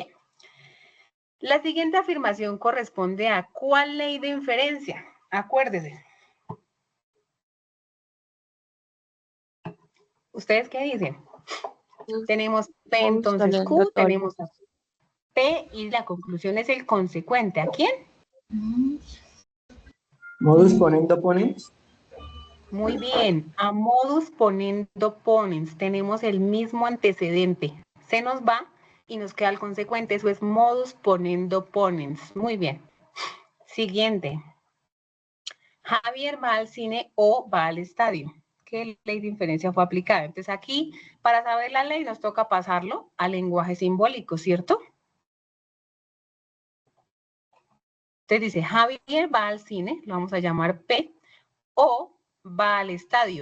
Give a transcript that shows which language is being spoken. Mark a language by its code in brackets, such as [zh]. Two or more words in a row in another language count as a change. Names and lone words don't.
[es] La siguiente afirmación corresponde a ¿cuál ley de inferencia? Acuérdese. ¿Ustedes qué dicen? Tenemos P, entonces Q, tenemos P y la conclusión es el consecuente. ¿A quién? [la] Modus ponendo ponens. [es] Muy bien, a [la] modus ponendo ponens, [es] tenemos el mismo antecedente. Se nos va y nos queda el consecuente, eso es [la] modus ponendo ponens. [es] Muy bien. Siguiente. Javier va al cine o va al estadio. ¿Qué ley de inferencia fue aplicada? Entonces aquí, para saber la ley, nos toca pasarlo al lenguaje simbólico, ¿cierto? Entonces dice, Javier va al cine, lo vamos a llamar P, o va al estadio.